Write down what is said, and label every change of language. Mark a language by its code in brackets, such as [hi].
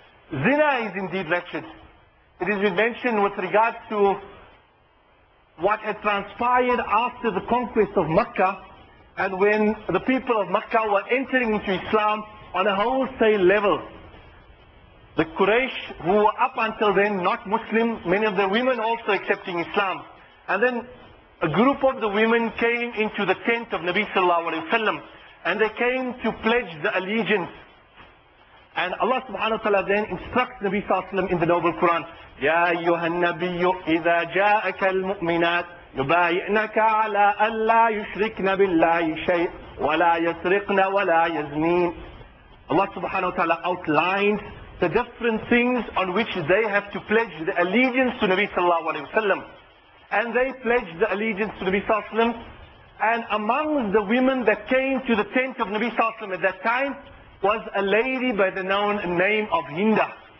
[en] Zina is indeed wretched. It has been mentioned with regards to what had transpired after the conquest of Makkah, and when the people of Makkah were entering into Islam on a wholesale level. The Quraysh, who were up until then not Muslim, many of the women also accepting Islam. And then a group of the women came into the tent of Nabi Sallallahu Alaihi Wasallam, and they came to pledge the allegiance. And Allah subhanahu wa ta'ala then instructs Nabi Sallallahu Alaihi Wasallam in the Noble Quran, [ar] يا أيها النبي إذا جاءك المؤمنات يبايعنك على ألا يشركن بالله شيء ولا يسرقن ولا يزنين. [en] Allah subhanahu wa ta'ala outlined the different things on which they have to pledge the allegiance to Nabi Sallallahu Alaihi Wasallam. And they pledged the allegiance to Nabi Sallallahu Alaihi Wasallam. And among the women that came to the tent of Nabi Sallallahu Alaihi Wasallam at that time was a lady by the name of Hinda.